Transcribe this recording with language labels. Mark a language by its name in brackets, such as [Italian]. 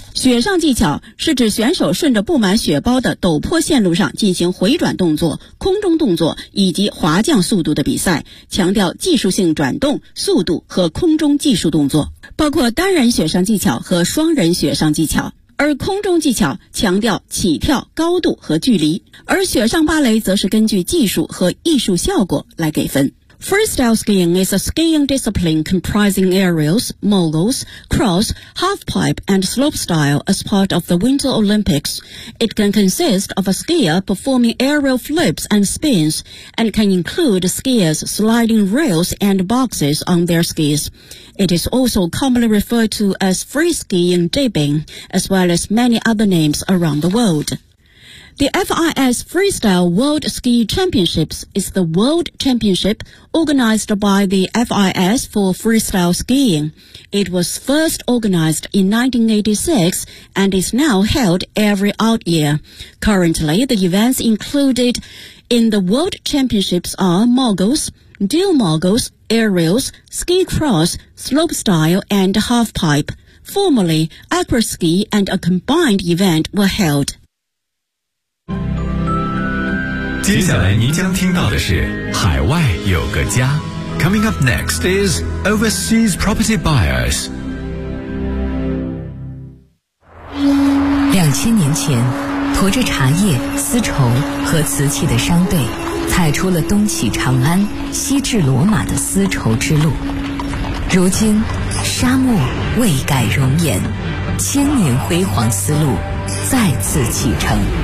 [Chinese] 雪上技巧是指选手顺着布满雪包的陡坡线路上进行回转动作、空中动作以及滑降速度的比赛，强调技术性转动、速度和空中技术动作，包括单人雪上技巧和双人雪上技巧。而空中技巧强调起跳、高度和距离，而雪上芭蕾则是根据技术和艺术效果来给分。 [English] Freestyle skiing is a skiing discipline comprising aerials, moguls, cross, halfpipe and slopestyle as part of the Winter Olympics. It can consist of a skier performing aerial flips and spins and can include skiers sliding rails and boxes on their skis. It is also commonly referred to as free skiing dipping, as well as many other names around the world. The FIS Freestyle World Ski Championships is the world championship organized by the FIS for freestyle skiing. It was first organized in 1986 and is now held every odd year. Currently, the events included in the world championships are moguls, dual moguls, aerials, ski cross, slopestyle, and halfpipe. Formerly, acroski and a combined event were held. [Chinese] 接下来您将听到的是海外有个家。 [English] Coming up next is Overseas Property Buyers。 [Chinese] 2000年前，驮着茶叶、丝绸和瓷器的商队踩出了东起长安、西至罗马的丝绸之路，如今沙漠未改容颜，千年辉煌丝路再次启程。